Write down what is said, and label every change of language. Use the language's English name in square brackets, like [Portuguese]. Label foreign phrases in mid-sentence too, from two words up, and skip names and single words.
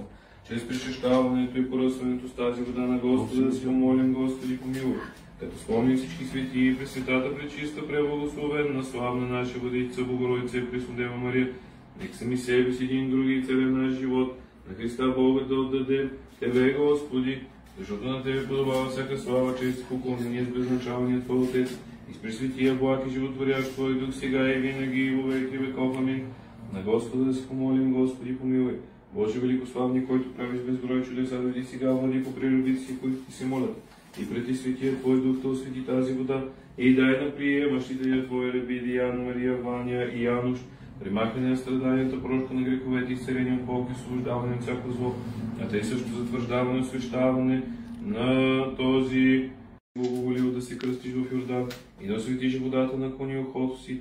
[Bulgarian] Чрез причащаването и поръсването с тази вода на Господа да си помолим, Господи помилуй, като спомним всички свети и Пресветата, пречиста, преблагословенна, славна наша Владичица Богородица и Преснодева Мария, нека сами себе си един други и целия наш живот на Христа Бога да отдадем Тебе, Господи, защото на Тебе подобава всяка слава, чест и поклонение с безначалния Твой Отец и с пресветия благ и животворящ Твой Дух, сега и винаги и [Church Slavic] во веки веков. [Bulgarian] Амин. На Господа да си помолим, Господи помилуй. Боже великославни, който правиш безброй чудеса, дойди сега, владико, при любите си, които Ти се молят. И преди светия Твой Дух да освети тази вода и дай на приемащите я Твои раби Диана, Мария, Ваня и Януш, примахване на страданията, прошка на греховете, изцеление от болки, освобождаване от всяко зло, а те също затвърждаване, освещаване на този благоволил да се кръстиш в Йордан и да осветиш водата на коня ухото си.